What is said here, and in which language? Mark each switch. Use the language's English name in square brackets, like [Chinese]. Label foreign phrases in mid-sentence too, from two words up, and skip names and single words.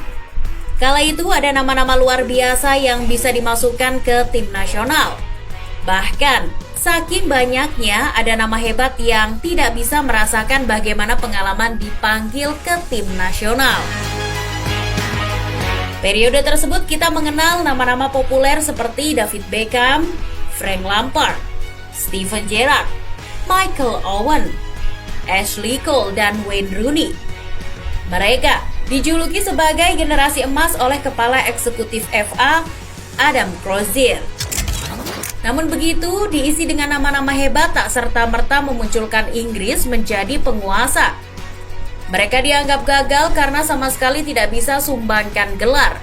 [Indonesian] Kala itu ada nama-nama luar biasa yang bisa dimasukkan ke tim nasional. Bahkan, saking banyaknya ada nama hebat yang tidak bisa merasakan bagaimana pengalaman dipanggil ke tim nasional. Periode tersebut kita mengenal nama-nama populer seperti David Beckham, Frank Lampard, Steven Gerrard, Michael Owen, Ashley Cole, dan Wayne Rooney. Mereka dijuluki sebagai generasi emas oleh Kepala Eksekutif FA, Adam Crozier. Namun begitu, diisi dengan nama-nama hebat tak serta-merta memunculkan Inggris menjadi penguasa. Mereka dianggap gagal karena sama sekali tidak bisa sumbangkan gelar.